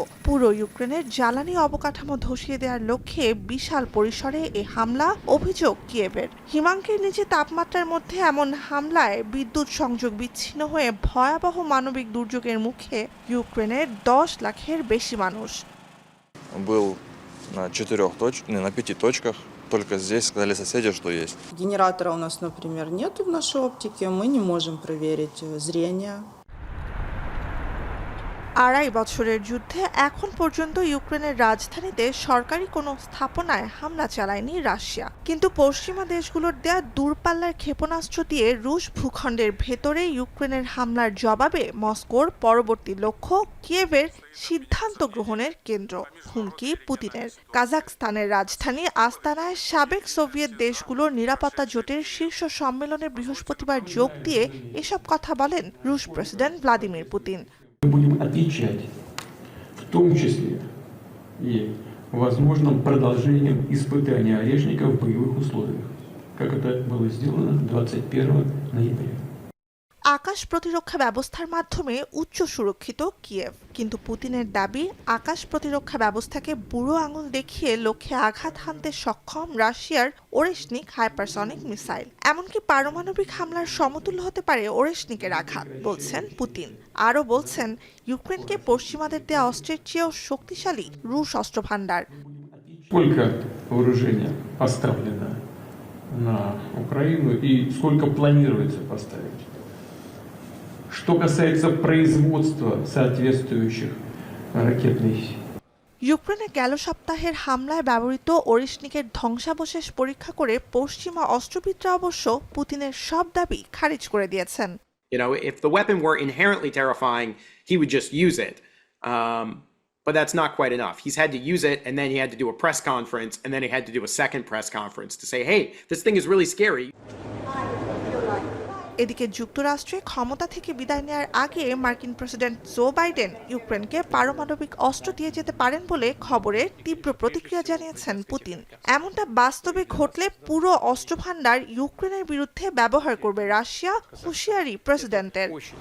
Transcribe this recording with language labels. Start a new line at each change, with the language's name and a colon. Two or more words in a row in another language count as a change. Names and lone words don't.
Bangla: পুরো ইউক্রেনের জ্বালানি অবকাঠামো ধসিয়ে দেওয়ার লক্ষ্যে বিশাল পরিসরে এ হামলা, অভিযোগ কিয়েভের। হিমাঙ্কের নিচে তাপমাত্রার মধ্যে এমন হামলায় বিদ্যুৎ সংযোগ বিচ্ছিন্ন হয়ে ভয়াবহ মানবিক দুর্যোগের মুখে ইউক্রেনের 10 লাখের বেশি মানুষ।
Russian: Был на 5 точках. Только здесь сказали соседи, что есть. Генератора у нас, например, нету в нашей оптике. Мы не можем проверить зрение.
Bangla: 2.5 বছরের যুদ্ধে এখন পর্যন্ত ইউক্রেনের রাজধানীতে সরকারি কোনো স্থাপনায় হামলা চালায়নি রাশিয়া। কিন্তু পশ্চিমা দেশগুলোর দেয়া দূরপাল্লার ক্ষেপণাস্ত্র দিয়ে রুশ ভূখণ্ডের ভেতরে ইউক্রেনের হামলার জবাবে মস্কোর পরবর্তী লক্ষ্য কিয়েভের সিদ্ধান্ত গ্রহণের কেন্দ্র। হুমকি পুতিনের। কাজাখস্তানের রাজধানী আস্তানায় সাবেক সোভিয়েত দেশগুলোর নিরাপত্তা জোটের শীর্ষ সম্মেলনে বৃহস্পতিবার যোগ দিয়ে এসব কথা বলেন রুশ প্রেসিডেন্ট ভ্লাদিমির পুতিন।
Russian: Мы будем отвечать, в том числе и возможным продолжением испытания орешника в боевых условиях, как это было сделано 21 ноября.
Bangla: আকাশ প্রতিরক্ষা ব্যবস্থার মাধ্যমে উচ্চ সুরক্ষিত কিয়েভ। কিন্তু পুতিনের দাবি, আকাশ প্রতিরক্ষা ব্যবস্থাকে বুড়ো আঙুল দেখিয়ে লক্ষ্যে আঘাত হানতে সক্ষম রাশিয়ার ওরেশনিক হাইপারসনিক মিসাইল। এমনকি পারমাণবিক হামলার সমতুল্য হতে পারে ওরেশনিকের আঘাত, বলছেন পুতিন। আরও বলছেন, ইউক্রেনকে পশ্চিমাদের দেয়া অস্ত্রের চেয়েও শক্তিশালী রুশ অস্ত্র ভাণ্ডার।
Russian: Сколько вооружения поставлено на Украину и сколько планируется поставить? Что касается производства соответствующих ракетных сил.
Bangla: ইউক্রেনে গেল সপ্তাহের হামলায় ব্যবহৃত ওরেশনিকের ধ্বংসাবশেষ পরীক্ষা করে পশ্চিমা অস্ত্রবিদরা অবশ্য পুতিনের সব দাবি খারিজ করে দিয়েছেন।
English: You know, if the weapon were inherently terrifying, he would just use it. But that's not quite enough. He's had to use it, and then he had to do a press conference, and then he had to do a second press conference to say, hey, this thing is really scary.
Bangla: এদিকে যুক্তরাষ্ট্রে ক্ষমতা থেকে বিদায় নেওয়ার আগে মার্কিন প্রেসিডেন্ট জো বাইডেন ইউক্রেনকে পারমাণবিক অস্ত্র দিয়ে যেতে পারেন বলে খবরে তীব্র প্রতিক্রিয়া জানিয়েছেন পুতিন। এমনটা বাস্তবে ঘটলে পুরো অস্ত্রভাণ্ডার ইউক্রেনের বিরুদ্ধে ব্যবহার করবে রাশিয়া, হুঁশিয়ারি প্রেসিডেন্টের।